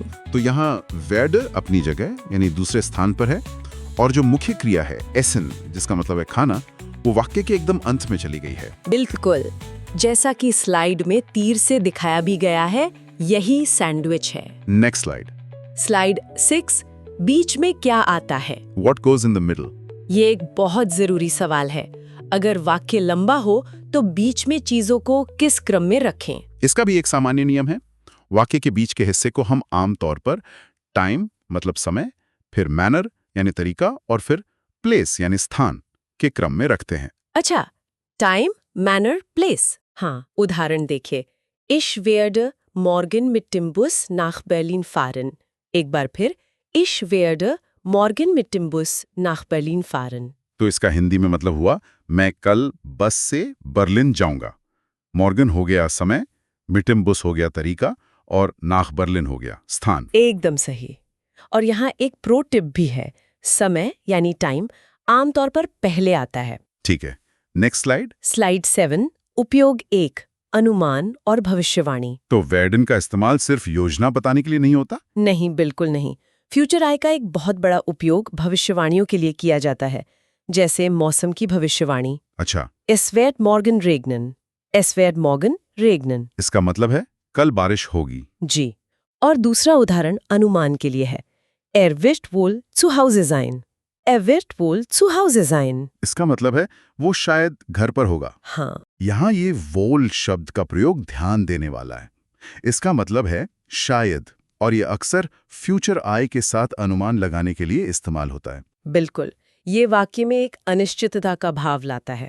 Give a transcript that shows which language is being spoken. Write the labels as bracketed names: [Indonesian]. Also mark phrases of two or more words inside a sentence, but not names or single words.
[Hindi] तो यहाँ वेर्ड अपनी जगह यानी दूसरे स्थान पर है, और जो मुख्य क्रिया है एसन, जिसका मतलब है खाना, वो वाक्य के एकदम अंत में चली गई है। बिल्कुल, जैसा कि स्लाइड में तीर से दिखाया भी गया है, यही सैंडविच है। [English] next slide. [Hindi] स्लाइड 6, बीच में क्या आता है? [English] What goes in the middle? [Hindi] ये एक बहुत जरूरी सवाल है। अगर वाक्य लंबा हो तो बीच में चीजों को किस क्रम में रखें? इसका भी एक सामान्य नियम है। वाक्य के बीच के हिस्से को हम आम तौर पर टाइम मतलब समय, फिर मैनर यानी तरीका, और फिर प्लेस यानी स्थान के क्रम में रखते हैं। अच्छा, टाइम, मैनर, प्लेस। हाँ, उदाहरण देखिए, [German] Ich werde morgen mit dem Bus nach Berlin fahren। [Hindi] एक बार फिर, [German] Ich werde morgen mit dem Bus nach Berlin fahren। [Hindi] तो इसका हिंदी में मतलब हुआ, मैं कल बस से बर्लिन जाऊंगा। मॉर्गन हो गया समय, [German] mit dem Bus [Hindi] हो गया तरीका, और [German] nach Berlin [Hindi] हो गया स्थान। एकदम सही। और यहाँ एक [English] pro tip [Hindi] भी है, समय यानी टाइम आमतौर पर पहले आता है। ठीक है, [English] next slide. [Hindi] स्लाइड 7, उपयोग 1, अनुमान और भविष्यवाणी। तो वेर्डन का इस्तेमाल सिर्फ योजना बताने के लिए नहीं होता? नहीं, बिल्कुल नहीं। फ्यूचर आई का एक बहुत बड़ा उपयोग भविष्यवाणियों के लिए किया जाता है, जैसे मौसम की भविष्यवाणी। अच्छा। [German] Es wird morgen regnen। Es wird morgen regnen। [Hindi] इसका मतलब है कल बारिश होगी। जी। और दूसरा उदाहरण अनुमान के लिए है, [German] Er wird wohl zu Hause sein। Er wird wohl zu Hause sein। [Hindi] इसका मतलब है वो शायद घर पर होगा। हाँ, यहाँ ये वोल शब्द का प्रयोग ध्यान देने वाला है। इसका मतलब है शायद। और ये अक्सर फ्यूचर आय के साथ अनुमान लगाने के लिए इस्तेमाल होता है। बिल्कुल, ये वाक्य में एक अनिश्चितता का भाव लाता है।